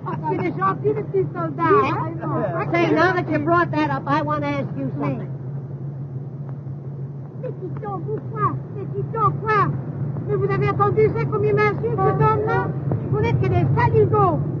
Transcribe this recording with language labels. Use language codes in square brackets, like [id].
[fr] C'est des gentils, les petits soldats. [en] Say, now that you brought that up, I want to ask you something. [fr] Petit homme, quoi? Mais vous avez entendu ça comme il m'insulte, cet homme-là? Vous n'êtes que des saligots.